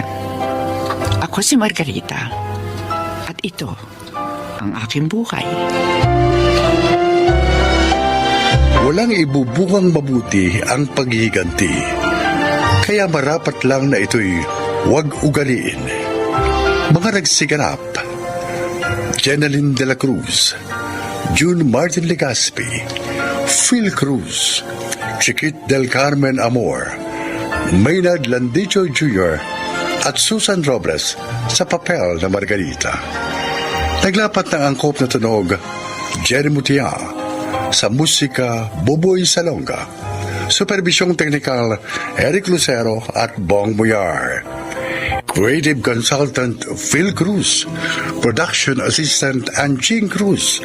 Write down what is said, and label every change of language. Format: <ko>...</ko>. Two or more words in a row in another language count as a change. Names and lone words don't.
<tl>Ako si Margarita. At ito ang aking buhay. Walang ibubungang mabuti ang paghihiganti. Kaya marapat lang na ito'y huwag ugaliin. Mga nagsiganap: Jeneline de la Cruz, June Martin Legaspi, Phil Cruz, Chiquit del Carmen Amor, Maynard Landicho Jr. at Susan Robles sa papel na Margarita. Naglapat ng angkop na tunog Jerry Mutia, sa musika Buboy Salonga, supervisyong teknikal Eric Lucero at Bong Muyar,</tl> <en>creative consultant</en> <tl>Phil Cruz,</tl> <en>production assistant</en> <tl>Anjing Cruz.</tl>